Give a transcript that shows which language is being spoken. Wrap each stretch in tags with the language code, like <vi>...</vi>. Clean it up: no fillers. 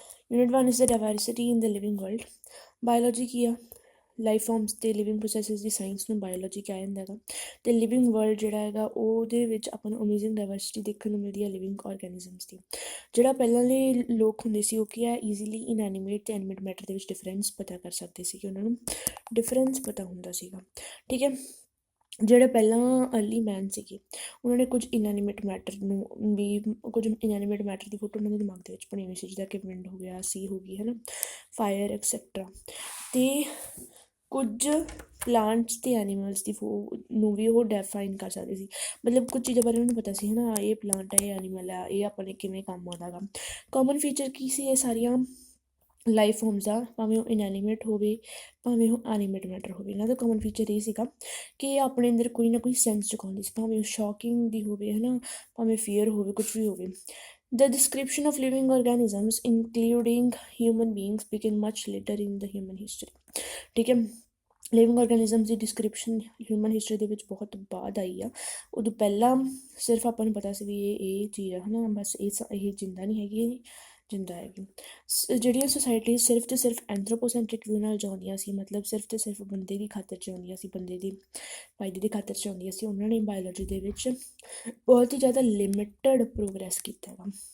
<en>Unit 1 is the diversity in the living world.</en> <pa>Biology ਕੀ ਆ life farms ਅਤੇ living processes ਦੀ science ਨੂੰ biology ਕਿਹਾ ਜਾਂਦਾ ਹੈਗਾ ਅਤੇ ਲਿਵਿੰਗ ਵਰਲਡ ਜਿਹੜਾ ਹੈਗਾ ਉਹਦੇ ਵਿੱਚ ਆਪਾਂ ਨੂੰ ਅਮੇਜ਼ਿੰਗ ਡਾਇਵਰਸਿਟੀ ਦੇਖਣ ਨੂੰ ਮਿਲਦੀ ਹੈ ਲਿਵਿੰਗ ਆਰਗੈਨਿਜ਼ਮਸ ਦੀ। ਜਿਹੜਾ ਪਹਿਲਾਂ ਦੇ ਲੋਕ ਹੁੰਦੇ ਸੀ ਉਹ ਕੀ ਹੈ ਈਜ਼ੀਲੀ ਇਨਐਨੀਮੇਟ ਅਤੇ ਐਨੀਮੇਟ ਮੈਟਰ ਦੇ ਵਿੱਚ ਡਿਫਰੈਂਸ ਪਤਾ ਕਰ ਸਕਦੇ ਸੀਗੇ, ਉਹਨਾਂ ਨੂੰ ਡਿਫਰੈਂਸ ਪਤਾ ਹੁੰਦਾ ਸੀਗਾ। ਠੀਕ ਹੈ, ਜਿਹੜੇ ਪਹਿਲਾਂ ਅਰਲੀ ਮੈਨ ਸੀਗੇ ਉਹਨਾਂ ਨੇ ਕੁਝ ਇਨਐਨੀਮੇਟ ਮੈਟਰ ਨੂੰ ਵੀ ਕੁਝ ਇਨਐਨੀਮੇਟ ਮੈਟਰ ਦੀ ਫੋਟੋ ਉਹਨਾਂ ਦੇ ਦਿਮਾਗ ਦੇ ਵਿੱਚ ਬਣੀ ਹੋਈ ਸੀ, ਜਿੱਦਾਂ ਕਿ ਵਿੰਡ ਹੋ ਗਿਆ, ਸੀ ਹੋ ਗਈ, ਹੈ ਨਾ, ਫਾਇਰ ਐਕਸੈਕਟਰਾ। ਅਤੇ ਕੁਝ ਪਲਾਂਟਸ ਅਤੇ ਐਨੀਮਲਸ ਦੀ ਨੂੰ ਵੀ ਉਹ ਡੈਫਾਈਨ ਕਰ ਸਕਦੇ ਸੀ, ਮਤਲਬ ਕੁਝ ਚੀਜ਼ਾਂ ਬਾਰੇ ਉਹਨਾਂ ਨੂੰ ਪਤਾ ਸੀ, ਹੈ ਨਾ, ਇਹ ਪਲਾਂਟ ਹੈ, ਇਹ ਐਨੀਮਲ ਹੈ, ਇਹ ਆਪਣੇ ਕਿਵੇਂ ਕੰਮ ਆਉਂਦਾ ਗਾ। ਕਾਮਨ ਫੀਚਰ ਕੀ ਸੀ ਇਹ ਸਾਰੀਆਂ ਲਾਈਫ ਫੋਰਮਸ ਦਾ, ਭਾਵੇਂ ਉਹ ਇਨਐਨੀਮੇਟ ਹੋਵੇ ਭਾਵੇਂ ਉਹ ਐਨੀਮੇਟ ਮੈਟਰ ਹੋਵੇ, ਇਹਨਾਂ ਦਾ ਕਾਮਨ ਫੀਚਰ ਇਹ ਸੀਗਾ ਕਿ ਇਹ ਆਪਣੇ ਅੰਦਰ ਕੋਈ ਨਾ ਕੋਈ ਸੈਂਸ ਚੁਕਾਉਂਦੀ ਸੀ, ਭਾਵੇਂ ਉਹ ਸ਼ੌਕਿੰਗ ਦੀ ਹੋਵੇ, ਹੈ ਨਾ, ਭਾਵੇਂ ਫੀਅਰ ਹੋਵੇ, ਕੁਛ ਵੀ ਹੋਵੇ।</pa> <en>The description of living organisms, including human beings, began much later in the human history.</en> <pa>ਠੀਕ ਹੈ, ਲਿਵਿੰਗ ਆਰਗੈਨਿਜ਼ਮਸ ਦੀ ਡਿਸਕ੍ਰਿਪਸ਼ਨ ਹਿਊਮਨ ਹਿਸਟਰੀ ਦੇ ਵਿੱਚ ਬਹੁਤ ਬਾਅਦ ਆਈ ਆ। ਉਦੋਂ ਪਹਿਲਾਂ ਸਿਰਫ ਆਪਾਂ ਨੂੰ ਪਤਾ ਸੀ ਵੀ ਇਹ ਚੀਜ਼ ਆ, ਹੈ ਨਾ, ਬਸ ਇਹ ਜਿੰਦਾ ਨਹੀਂ ਹੈਗੀ, ਇਹ ਜਿੰਦਾ ਹੈਗੀ। ਜਿਹੜੀਆਂ ਸੁਸਾਇਟੀਜ਼ ਸਿਰਫ ਅਤੇ ਸਿਰਫ ਐਂਥਰੋਪੋਸੈਂਟਰਿਕ ਵਿਊ ਨਾਲ ਜਿਉਂਦੀਆਂ ਸੀ, ਮਤਲਬ ਸਿਰਫ ਅਤੇ ਸਿਰਫ ਬੰਦੇ ਦੀ ਖਾਤਰ ਜਿਉਂਦੀਆਂ ਸੀ, ਬੰਦੇ ਦੀ ਫਾਇਦੇ ਦੀ ਖਾਤਰ ਜਿਉਂਦੀਆਂ ਸੀ, ਉਹਨਾਂ ਨੇ ਬਾਇਓਲੋਜੀ ਦੇ ਵਿੱਚ ਬਹੁਤ ਹੀ ਜ਼ਿਆਦਾ ਲਿਮਿਟਡ ਪ੍ਰੋਗਰੈਸ ਕੀਤਾ ਹੈਗਾ।</pa>